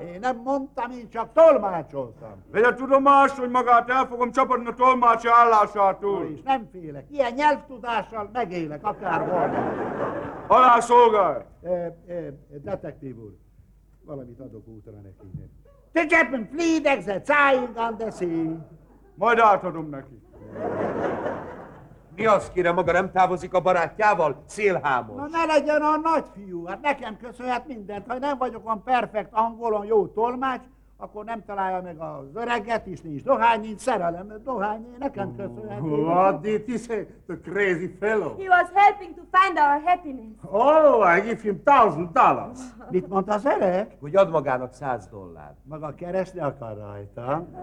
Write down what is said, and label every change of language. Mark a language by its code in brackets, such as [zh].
[hu] Én nem mondtam, én csak tolmácsoltam. Vegye tudomást, hogy magát el fogom csapatni a tolmácsi állásától. És nem félek, ilyen nyelvtudással megélek, akárhol. Alá szolgál! Detektív úr, valamit adok útra neki. [en] The Japan fleet exercising on the sea. [hu] Majd átadom neki. Mi az, kérem, maga nem távozik a barátjával? Szélhámos. Na ne legyen a nagyfiú, hát nekem köszönhet mindent. Ha nem vagyok a perfekt angolon jó tolmács, akkor nem találja meg az öreget is, nincs dohány, nincs szerelem, dohány, nekem köszönhető. [en] What did he say? The crazy fellow. He was helping to find our happiness. Oh, I give him $1,000. [hu] Mit mondta az öreg? Hogy ad magának $100. Maga keresni akar rajta.